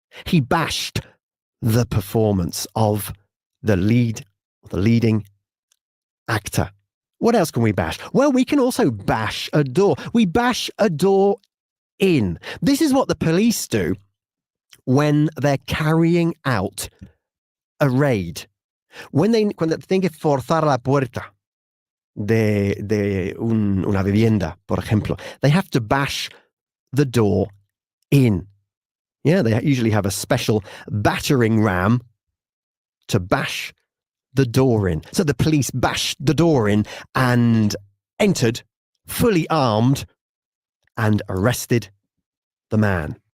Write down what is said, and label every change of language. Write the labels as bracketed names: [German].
[English] He bashed the performance of the leading actor. What else can we bash? Well, we can also bash a door. We bash a door in. This is what the police do when they're carrying out a raid. [Spanish] Cuando tienen que forzar la puerta de una vivienda, por ejemplo, [English] they have to bash the door in. Yeah, they usually have a special battering ram to bash the door in. So the police bashed the door in and entered, fully armed, and arrested the man.